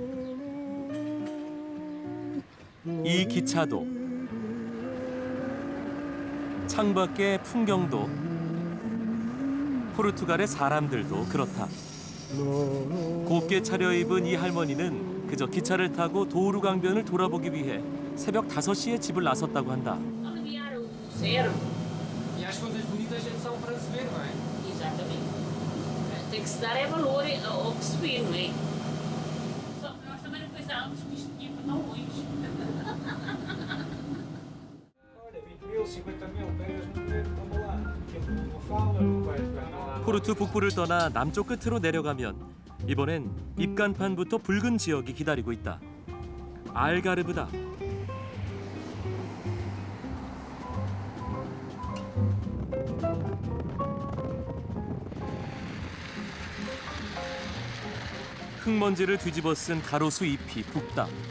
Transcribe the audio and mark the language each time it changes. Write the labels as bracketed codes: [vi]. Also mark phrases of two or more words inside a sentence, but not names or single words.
[ko] 이 기차도, 창밖의 풍경도, 포르투갈의 사람들도 그렇다. 곱게 차려입은 이 할머니는 그저 기차를 타고 도우루 강변을 돌아보기 위해 새벽 5시에 집을 나섰다고 한다. [pt] Aliviar o cérebro. E as coisas bonitas são para se ver, não é? Exatamente. Tem que se dar é valor ao que se vê, não é? Só que nós também não pensávamos que isto tinha para tão longe. Olha, 20.000, 50.000, pegas no dinheiro, toma lá. Aquilo não fala, não vai lá. [ko] 포르투 북부를 떠나 남쪽 끝으로 내려가면 이번엔 입간판부터 붉은 지역이 기다리고 있다. 알가르브다. 흙먼지를 뒤집어 쓴 가로수 잎이 붓다.